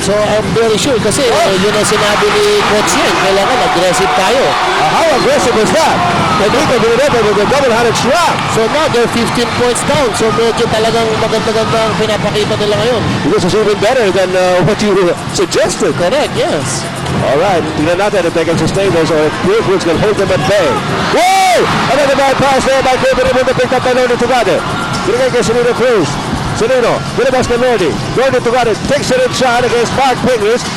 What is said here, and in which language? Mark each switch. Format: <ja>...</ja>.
<en>So I'm very sure</en> <tl>kasi yun ang sinabi ni Coach Yen. Kailangan aggressive tayo.</tl> <en>How aggressive is that? Enrico Villanova with a double-handed strap. So now they're 15 points down.</en> <tl>So medyo talagang maganda-ganda ang pinapakita nila ngayon.</tl> <en>This is even better than what you suggested. Correct, yes. All right,</en> <tl>tingnan natin</tl> <en>if they can sustain this or if Purefoods can hold them at bay. Whoa! Another bad pass there by David able to pick up by Lordy Tugade.</en> <tl>Binigay kay Sonny Cruz. Sonino, binabas na Lordy. Lordy Tugade</tl> <en>takes it inside against</en> <tl>Mark Pingris.</tl>